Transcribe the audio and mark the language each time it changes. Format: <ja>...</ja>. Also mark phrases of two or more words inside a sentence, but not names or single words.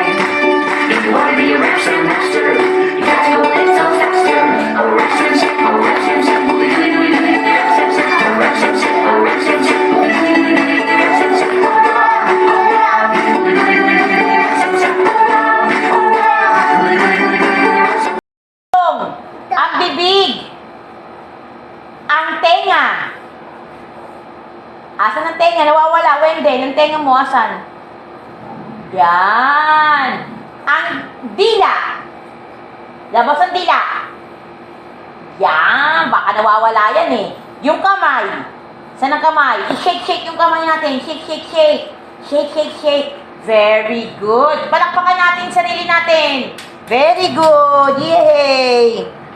<en>If you wanna be a rap sound master, you got to go a little faster. Oh, rap sound sound, oh, rap sound sound. Gooey, gooey, gooey, gooey, gooey, rap sound sound. Oh, rap sound sound, oh, rap sound sound. Gooey, gooey, gooey, gooey, gooey, rap sound sound. Gooey, gooey, gooey, gooey, gooey, rap sound sound. Gooey, gooey, gooey, gooey, rap sound sound.</en> <tl>Ang bibig. Ang tenga. Asan ang tenga? Nawawala. Wende, ang tenga mo, asan? Yan. Ang dila. Labas ang dila. Yan. Baka nawawala yan eh. Yung kamay. Saan ang kamay? I-shake-shake yung kamay natin.</tl> <en>Shake-shake-shake. Shake-shake-shake. Very good.</en> <tl>Palakpakan natin sarili natin.</tl> <en>Very good. Yay!</en>